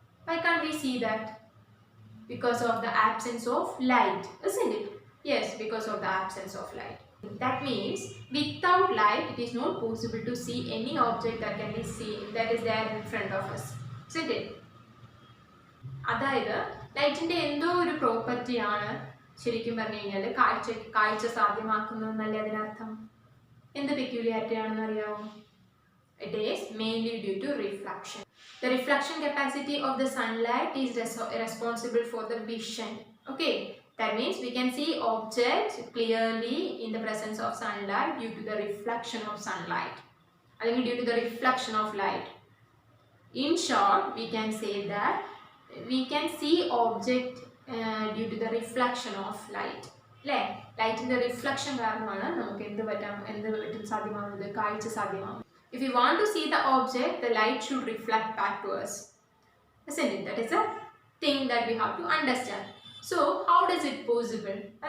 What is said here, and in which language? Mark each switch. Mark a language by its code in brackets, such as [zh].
[en] Why can't we see that? Because of the absence of light, isn't it? Yes, because of the absence of light. That means without light it is not possible to see any object that can be seen, that is there in front of us, isn't it? [ml] അതായത് ലൈറ്റിന്റെ എന്തോ ഒരു പ്രോപ്പർട്ടിയാണ് ശരിക്കും പറഞ്ഞു കഴിഞ്ഞാൽ കാഴ്ച സാധ്യമാക്കുന്നതെന്നല്ലേ അതിനർത്ഥം. എന്ത് പെക്യൂലിയാരിറ്റി ആണെന്ന് അറിയാമോ? [en] It is mainly due to reflection. The reflection capacity of the sunlight is responsible for the vision. Okay. That means we can see objects clearly in the presence of sunlight due to the reflection of sunlight. I mean due to the reflection of light. In short, we can say that we can see object due to the reflection of light. Light in the reflection [ml] കാരണമാണ് നമുക്ക് എന്ത് പറ്റും സാധ്യമാവുന്നത്, കാഴ്ച സാധ്യമാവുന്നത്. [en] If we want to see the object, the light should reflect back to us. Isn't it? That is a thing that we have to understand. So, how does it possible?